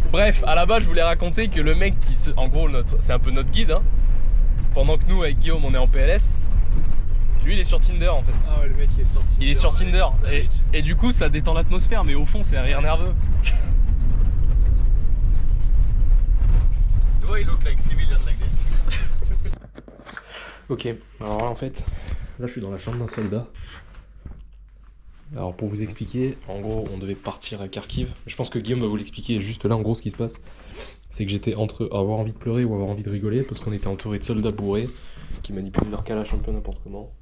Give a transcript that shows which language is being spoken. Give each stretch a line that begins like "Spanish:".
French: Bref, à la base je voulais raconter que le mec qui se... En gros c'est un peu notre guide hein. Pendant que nous avec Guillaume on est en PLS, lui il est sur Tinder en fait. Ah ouais le mec il est sur Tinder. Il est sur Tinder et du coup ça détend l'atmosphère mais au fond c'est un rire nerveux.
English: Do I look like civilian like this?
French: Ok, alors là en fait, là je suis dans la chambre d'un soldat. Alors pour vous expliquer, en gros on devait partir à Kharkiv. Je pense que Guillaume va vous l'expliquer. Juste là en gros ce qui se passe, c'est que j'étais entre avoir envie de pleurer ou avoir envie de rigoler parce qu'on était entouré de soldats bourrés qui manipulent leur calage un peu n'importe comment.